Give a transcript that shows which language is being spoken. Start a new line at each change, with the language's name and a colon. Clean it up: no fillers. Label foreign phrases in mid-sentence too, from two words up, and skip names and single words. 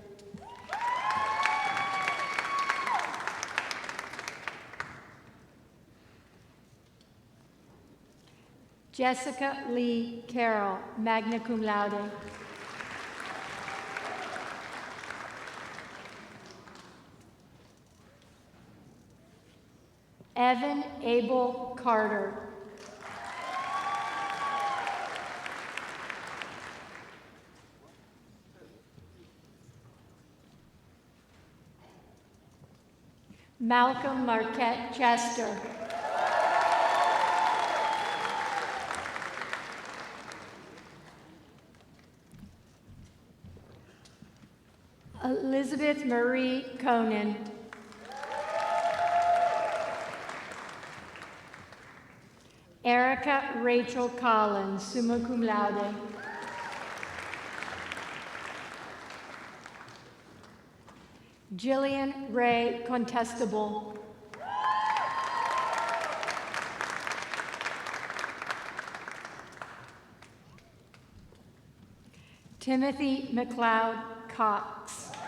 English: Jessica Lee Carroll,
Latin: magna cum laude.
English: Evan Abel Carter. Malcolm Marquette Chester. Elizabeth Marie Conan. Erica Rachel Collins,
Latin: summa cum laude.
English: Jillian Ray Contestable. Timothy McLeod Cox.